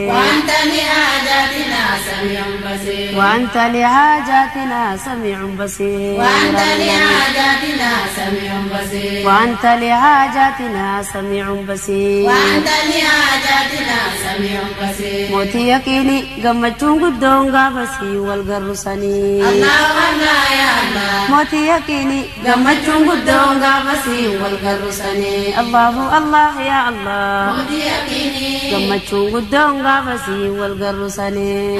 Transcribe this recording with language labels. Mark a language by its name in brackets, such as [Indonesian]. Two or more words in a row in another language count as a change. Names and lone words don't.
[Arabic] وأنت لحاجاتنا سميع بصير وأنت لحاجاتنا سميع بصير وأنت لحاجاتنا سميع بصير وأنت لحاجاتنا سميع بصير وأنت لحاجاتنا سميع بصير [Oromo] mootii yaqiini gammachuun guddoon gaafasii wal garrusanii [Arabic] الله الله يا الله [Oromo] mootii yaqiini gammachuun guddoon gaafasii wal garrusanii [Arabic] الله الله يا الله [Oromo] mootii yaqiini gammachuun guddoon gaafasii wal garrusanii